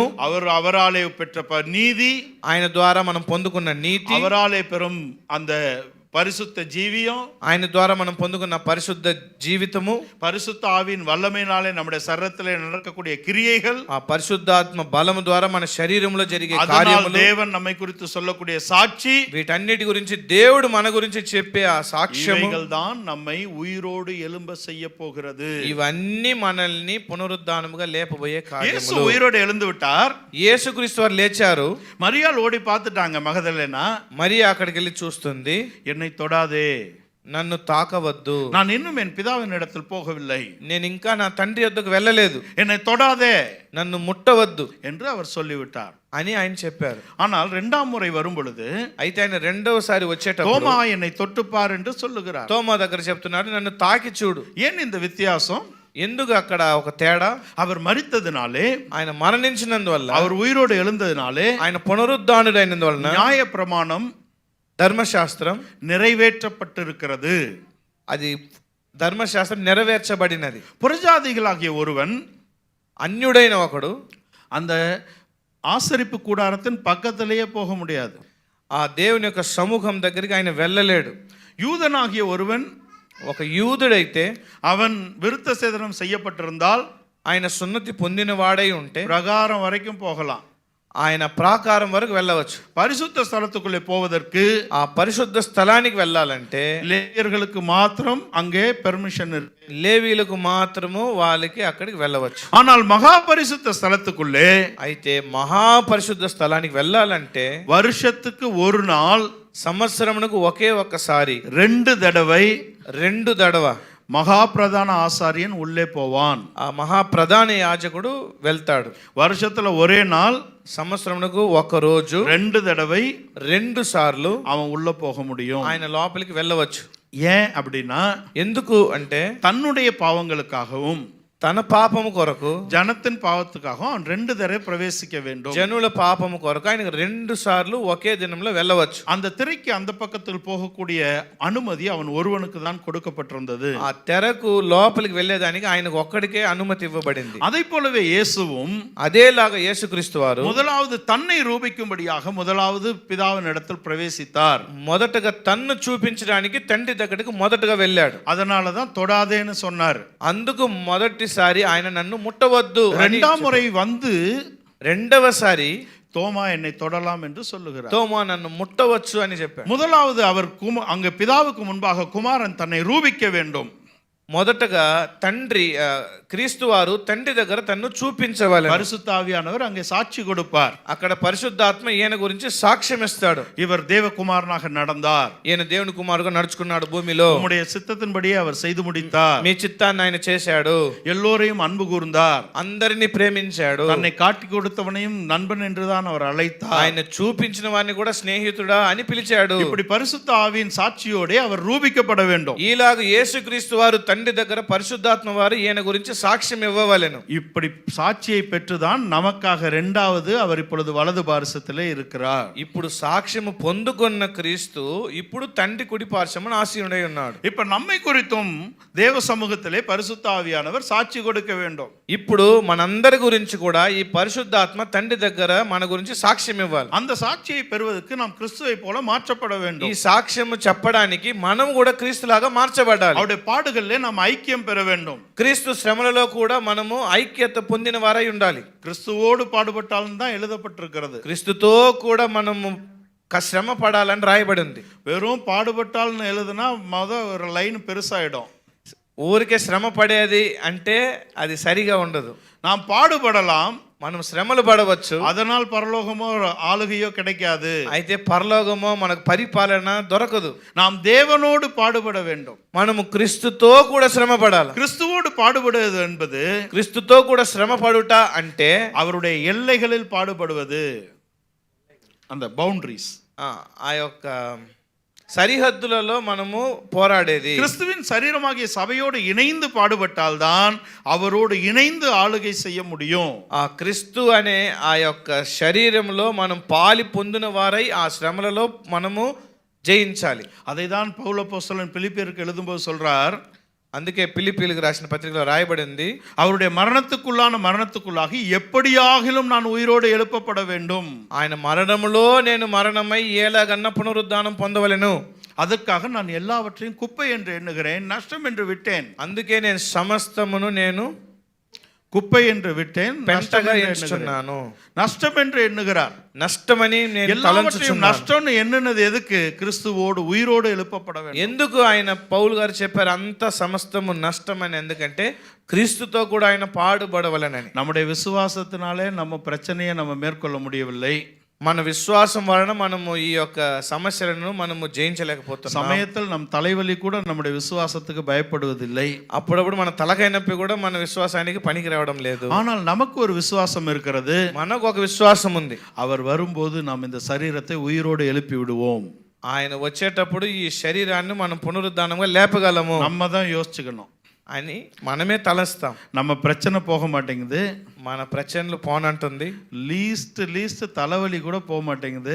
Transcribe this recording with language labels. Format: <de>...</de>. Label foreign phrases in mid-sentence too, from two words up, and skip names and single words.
<ta>அவராலே பெற்ற நீதி,</ta> <te>ఆయన ద్వారా మనం పొందుకున్న నీతి,</te> <ta>அவராலே பெறும் அந்த பரிசுத்த ஜீவியம்,</ta> <te>ఆయన ద్వారా మనం పొందుకున్న పరిశుద్ధ జీవితము,</te> <ta>பரிசுத்த ஆவியின் வல்லமையினாலே நம்முடைய சரீரத்திலே நடக்கக்கூடிய கிரியைகள்,</ta> <te>ఆ పరిశుద్ధాత్మ బలము ద్వారా మన శరీరంలో జరిగే</te> <ta>அதனால்</ta> <te>కార్యములు,</te> <ta>தேவன் நம்மை குறித்து சொல்லக்கூடிய சாட்சி,</ta> <te>వీటన్నిటి గురించి దేవుడు మన గురించి చెప్పే ఆ సాక్ష్యము,</te> <ta>இவைகள் தான் நம்மை உயிரோடு எழும்ப செய்ய போகிறது.</ta> <te>ఇవన్నీ మనల్ని పునరుద్ధానముగా లేపబోయే</te> <ta>இயேசு</ta> <te>కార్యములు.</te> <ta>உயிரோடு எழுந்து விட்டார்.</ta> <te>యేసుక్రీస్తు వారు లేచారు.</te> <ta>மரியாள் ஓடி பார்த்துட்டாங்க மகதலேனா.</ta> <te>మరి అక్కడికి వెళ్ళి చూస్తుంది,</te> <ta>என்னை தொடாதே,</ta> <te>నన్ను తాకవద్దు,</te> <ta>நான் இன்னும் என் பிதாவின் இடத்தில் போகவில்லை,</ta> <te>నేను ఇంకా నా తండ్రి వద్దకు వెళ్ళలేదు,</te> <ta>என்னை தொடாதே</ta> <te>నన్ను ముట్టవద్దు</te> <ta>என்று அவர் சொல்லிவிட்டார்.</ta> <te>అని ఆయన చెప్పారు.</te> <ta>ஆனால் 2ஆம் முறை வரும் பொழுது</ta> <te>అయితే ఆయన రెండవసారి వచ్చేటప్పుడు</te> <ta>தோமா என்னை தொட்டுப்பார் என்று சொல்லுகிறார்.</ta> <te>తోమా దగ్గర చెప్తున్నాడు, నన్ను తాకి చూడు.</te> <ta>ஏன் இந்த வித்தியாசம்?</ta> <te>ఎందుకు అక్కడ ఒక తేడా?</te> <ta>அவர் மரித்ததினாலே,</ta> <te>ఆయన మరణించినందువల్ల,</te> <ta>அவர் ఉయిரோடு எழுந்ததினாலே,</ta> <te>ఆయన పునరుద్ధానుడైనందువలన</te> <ta>நியாய பிரமாணம்</ta> <te>ధర్మశాస్త్రం</te> <ta>நிறைவேற்றப்பட்டிருக்கிறது.</ta> <te>అది ధర్మశాస్త్రం నెరవేర్చబడినది.</te> <ta>புறஜாதிகளாகிய ஒருவன்,</ta> <te>అన్యుడైన ఒకడు</te> <ta>அந்த ஆசரிப்பு கூடாரத்தின் பக்கத்திலேயே போக முடியாது.</ta> <te>ఆ దేవుని యొక్క సముఖం దగ్గరికి ఆయన వెళ్ళలేడు.</te> <ta>யூதனாகிய ஒருவன்,</ta> <te>ఒక యూదుడైతే</te> <ta>அவன் விருத்த சேதனம் செய்யப்பட்டிருந்தால்</ta> <te>ఆయన సున్నతి పొందిన వాడై ఉంటే</te> <ta>பிரகாரம் வரைக்கும் போகலாம்.</ta> <te>ఆయన ప్రాకారం వరకు వెళ్ళవచ్చు.</te> <ta>பரிசுத்த ஸ்தலத்துக்குள்ளே போவதற்கு</ta> <te>ఆ పరిశుద్ధ స్థలానికి వెళ్ళాలంటే</te> <ta>லேவியர்களுக்கு மாத்திரம் அங்கே பெர்மிஷன் இருக்கு.</ta> <te>లేవీలకు మాత్రము వాళ్ళకి అక్కడికి వెళ్ళవచ్చు.</te> <ta>ஆனால் மகா பரிசுத்த ஸ்தலத்துக்குள்ளே,</ta> <te>అయితే మహాపరిశుద్ధ స్థలానికి వెళ్ళాలంటే</te> <ta>வருஷத்துக்கு ஒரு நாள்,</ta> <te>సంవత్సరమునకు ఒకే ఒక్కసారి</te> <ta>2 தடவை</ta> <te>రెండు దడవ</te> <ta>மகா பிரதான ஆசாரியன் உள்ளே போவான்.</ta> <te>ఆ మహాప్రధాన యాజకుడు వెళ్తాడు.</te> <ta>வருஷத்துல ஒரே நாள்,</ta> <te>సంవత్సరమునకు ఒక రోజు</te> <ta>2 தடவை</ta> <te>రెండు సార్లు</te> <ta>அவன் உள்ள போக முடியும்.</ta> <te>ఆయన లోపలికి వెళ్ళవచ్చు.</te> <ta>ஏன் அப்படின்னா,</ta> <te>ఎందుకు అంటే</te> <ta>தன்னுடைய பாவங்களுக்காகவும்</ta> <te>తన పాపము కొరకు,</te> <ta>ஜனத்தின் பாவத்துக்காகவும் அவன் 2 தடவை பிரவேசிக்க வேண்டும்.</ta> <te>జనుల పాపము కొరకు ఆయన రెండు సార్లు ఒకే దినంలో వెళ్ళవచ్చు.</te> <ta>அந்த திரைக்கு அந்த பக்கத்தில் போகக்கூடிய அனுமதி அவன் ஒருவனுக்கு தான் கொடுக்கப்பட்டிருந்தது.</ta> <te>ఆ తెరకు లోపలికి వెళ్ళేదానికి ఆయనకు ఒక్కడికే అనుమతి ఇవ్వబడింది.</te> <ta>அதை போலவே இயேசுவும்</ta> <te>అదేలాగా యేసుక్రీస్తు వారు</te> <ta>முதலாவது தன்னை ரூபிக்கும்படியாக முதலாவது பிதாவின் இடத்தில் பிரவேசித்தார்.</ta> <te>మొదటగా తన్ను చూపించడానికి తండ్రి దగ్గరికి మొదటగా వెళ్ళాడు.</te> <ta>அதனாலதான் தொடாதேன்னு சொன்னார்.</ta> <te>అందుకు మొదటిసారి ఆయన నన్ను ముట్టవద్దు అని</te> <ta>2ஆம் முறை வந்து</ta> <te>రెండవసారి</te> <ta>தோமா என்னை தொடலாம் என்று சொல்லுகிறார்.</ta> <te>తోమా నన్ను ముట్టవచ్చు అని చెప్పాడు.</te> <ta>முதலாவது அவர் அங்க பிதாவுக்கு முன்பாக குமாரன் தன்னை ரூபிக்க வேண்டும்.</ta> <te>మొదటగా తండ్రి క్రీస్తు వారు తండ్రి దగ్గర తన్ను చూపించవాలి.</te> <ta>பரிசுத்த ஆவியானவர் அங்கே சாட்சி கொடுப்பார்.</ta> <te>అక్కడ పరిశుద్ధాత్మ ఈయన గురించి సాక్ష్యం ఇస్తాడు.</te> <ta>இவர் தேவகுமாரனாக நடந்தார்,</ta> <te>ఈయన దేవుని కుమారుగా నడుచుకున్నాడు భూమిలో,</te> <ta>உம்முடைய சித்தத்தின்படியே அவர் செய்து முடித்தார்,</ta> <te>మీ చిత్తాన్ని ఆయన చేశాడు,</te> <ta>எல்லோரையும் அன்பு கூர்ந்தார்,</ta> <te>అందరినీ ప్రేమించాడు,</te> <ta>தன்னை காட்டி கொடுத்தவனையும் நண்பன் என்றுதான் அவர் அழைத்தார்,</ta> <te>ఆయన చూపించిన వారిని కూడా స్నేహితుడా అని పిలిచాడు.</te> <ta>இப்படி பரிசுத்த ஆவியின் சாட்சியோட அவர் ரூபிக்கப்பட வேண்டும்.</ta> <te>ఈలాగ యేసుక్రీస్తు వారు తండ్రి దగ్గర పరిశుద్ధాత్మ వారు ఈయన గురించి సాక్ష్యం ఇవ్వవలెను.</te> <ta>இப்படி சாட்சியை பெற்றுதான் நமக்காக இரண்டாவது அவர் இப்பொழுது வலது பாரசத்திலே இருக்கிறார்.</ta> <te>ఇప్పుడు సాక్ష్యము పొందుకున్న క్రీస్తు ఇప్పుడు తండ్రి కుడి పార్శ్వమున ఆసీనుడై ఉన్నాడు.</te> <ta>இப்ப நம்மை குறித்தும் தேவ சமூகத்திலே பரிசுத்த ஆவியானவர் சாட்சி கொடுக்க வேண்டும்.</ta> <te>ఇప్పుడు మనందరి గురించి కూడా ఈ పరిశుద్ధాత్మ తండ్రి దగ్గర మన గురించి సాక్ష్యం ఇవ్వాలి.</te> <ta>அந்த சாட்சியை பெறுவதற்கு நாம் கிறிஸ்துவை போல மாற்றப்பட</ta> <te>ఈ</te> <ta>வேண்டும்.</ta> <te>సాక్ష్యము చెప్పడానికి మనం కూడా క్రీస్తులాగా మార్చబడాలి.</te> <ta>அவருடைய பாடுகளிலே நாம் ஐக்கியம் பெற வேண்டும்.</ta> <te>క్రీస్తు శ్రమలలో కూడా మనము ఐక్యత పొందిన వారై ఉండాలి.</te> <ta>கிறிஸ்துவோடு பாடுபட்டாலும் தான் எழுதப்பட்டிருக்கிறது.</ta> <te>క్రీస్తుతో కూడా మనము శ్రమ పడాలని రాయబడి ఉంది.</te> <ta>வெறும் பாடுபட்டால்னு எழுதுனா ஒரு லைன் பெருசாயிடும்.</ta> <te>ఊరికే శ్రమ పడేది అంటే అది సరిగా ఉండదు.</te> <ta>நாம் பாடுபடலாம்,</ta> <te>మనం శ్రమలు పడవచ్చు,</te> <ta>அதனால் பரலோகமோ ஆளுகையோ கிடைக்காது.</ta> <te>అయితే పరలోకమో మనకు పరిపాలన దొరకదు.</te> <ta>நாம் தேவனோடு பாடுபட வேண்டும்.</ta> <te>మనము క్రీస్తుతో కూడా శ్రమ పడాలి.</te> <ta>கிறிஸ்துவோடு பாடுபடுவது என்பது</ta> <te>క్రీస్తుతో కూడా శ్రమ పడుట అంటే</te> <ta>அவருடைய எல்லைகளில் பாடுபடுவது, அந்த பவுண்டரிஸ்,</ta> <te>ఆ యొక్క సరిహద్దులలో మనము పోరాడేది.</te> <ta>கிறிஸ்துவின் சரீரமாகிய சபையோடு இணைந்து பாடுபட்டால்தான் அவரோடு இணைந்து ஆளுகை செய்ய முடியும்.</ta> <te>ఆ క్రీస్తు అనే ఆ యొక్క శరీరంలో మనం పాలి పొందిన వారై ఆ శ్రమలలో మనము జయించాలి.</te> <ta>அதைதான் பவுல் அப்போஸ்தலன் பிலிப்பியருக்கு எழுதும்போது சொல்றார்.</ta> <te>అందుకే పిలిపిలికి రాసిన పత్రికలో రాయబడింది,</te> <ta>அவருடைய மரணத்துக்குள்ளாக எப்படியாகிலும் நான் உயிரோடு எழுப்பப்பட வேண்டும்.</ta> <te>ఆయన మరణములో నేను మరణమై ఏలాగన్న పునరుద్ధానం పొందవలెను.</te> <ta>அதற்காக நான் எல்லாவற்றையும் குப்பை என்று எண்ணுகிறேன், நஷ்டம் என்று விட்டேன்.</ta> <te>అందుకే నేను సమస్తమును నేను</te> <ta>குப்பை என்று விட்டேன்,</ta> <te>పెంటగా ఎంచుచున్నాను.</te> <ta>நஷ்டம் என்று எண்ணுகிறார்.</ta> <te>నష్టమని నేను</te> <ta>எல்லாவற்றையும் நஷ்டம்னு எண்ணுனது எதுக்கு? கிறிஸ்துவோடு உயிரோடு எழுப்பப்பட வேண்டும்.</ta> <te>ఎందుకు ఆయన పౌలు గారు చెప్పారు అంత సమస్తము నష్టమని? ఎందుకంటే క్రీస్తుతో కూడా ఆయన పాడుబడవలనని.</te> <ta>நம்முடைய விசுவாசத்தினாலே நம்ம பிரச்சனையை நம்ம மேற்கொள்ள முடியவில்லை.</ta> <te>మన విశ్వాసం వలన మనము ఈ యొక్క సమస్యలను మనము జయించలేకపోతున్నాం.</te> <ta>சமயத்தில் நம் தலைவலி கூட நம்முடைய விசுவாசத்துக்கு பயப்படுவதில்லை.</ta> <te>అప్పుడప్పుడు మన తలకాయ నొప్పి కూడా మన విశ్వాసానికి పనికి రావడం లేదు.</te> <ta>ஆனால் நமக்கு ஒரு விசுவாசம் இருக்கிறது.</ta> <te>మనకు ఒక విశ్వాసం ఉంది.</te> <ta>அவர் வரும்போது நாம் இந்த சரீரத்தை உயிரோடு எழுப்பி விடுவோம்.</ta> <te>ఆయన వచ్చేటప్పుడు ఈ శరీరాన్ని మనం పునరుద్ధానంగా లేపగలము.</te> <ta>நம்ம தான் யோசிச்சுக்கணும்</ta> <te>అని మనమే తలస్తాం.</te> <ta>நம்ம பிரச்சனை போக மாட்டேங்குது,</ta> <te>మన ప్రచనలు పోనంటుంది,</te> <ta>లీస్ట్ தலைவலி கூட போக மாட்டேங்குது,</ta>